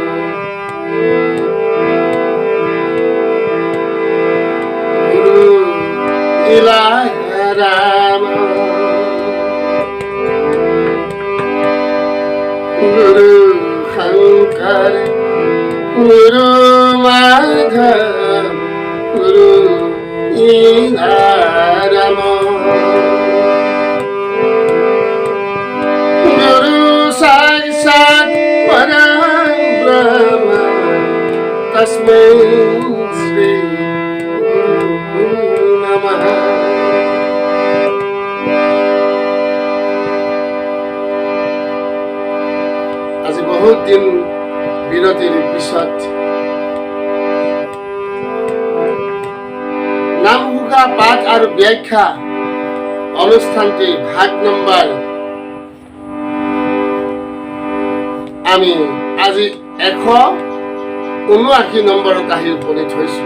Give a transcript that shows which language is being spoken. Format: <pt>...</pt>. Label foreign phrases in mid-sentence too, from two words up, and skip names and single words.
<sa>गुरु इलाह राम गुरु शंकर गुरु माधव गुरु इलाह राम साक्षात् परब्रह्म तस्मै श्री गुरु नमः।</sa> <as>আজি বহুত দিন বিৰতিৰ পিছত নামঘোষা পাঠ আৰু ব্যাখ্যা অনুষ্ঠানটি ভাগ নম্বৰ আমি আজি 179 নম্বৰত আহি উপনীত হৈছো।</as>